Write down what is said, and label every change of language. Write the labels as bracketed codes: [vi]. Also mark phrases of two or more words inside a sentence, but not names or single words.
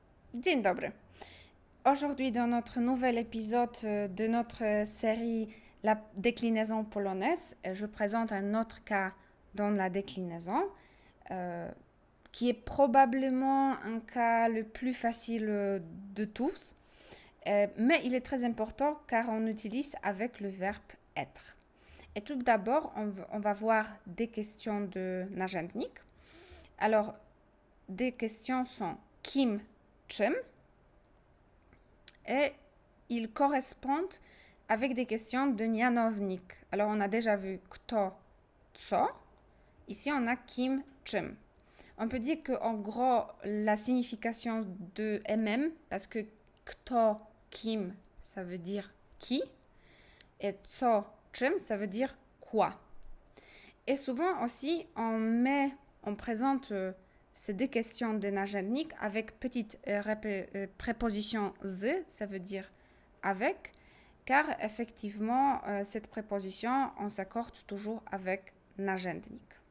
[pl] Dzień dobry. [fr] Aujourd'hui, dans notre nouvel épisode de notre série La déclinaison polonaise, je présente un autre cas dans la déclinaison, euh, qui est probablement un cas le plus facile de tous, mais il est très important car on utilise avec le verbe être. Et tout d'abord, on va voir des questions de narzędnik. Alors, des questions sont [pl] kim, czym, [fr] et ils correspondent avec des questions de mianownik. Alors, on a déjà vu [pl] kto, co. [fr] Ici, on a [pl] kim, czym. [fr] On peut dire qu'en gros, la signification de MM, parce que [pl] kto, kim, [fr] ça veut dire qui, et [pl] co, czym, [fr] ça veut dire quoi. Et souvent aussi, on présente ces deux questions de narzędnik avec petite préposition z, ça veut dire avec, car effectivement, cette préposition, on s'accorde toujours avec narzędnik.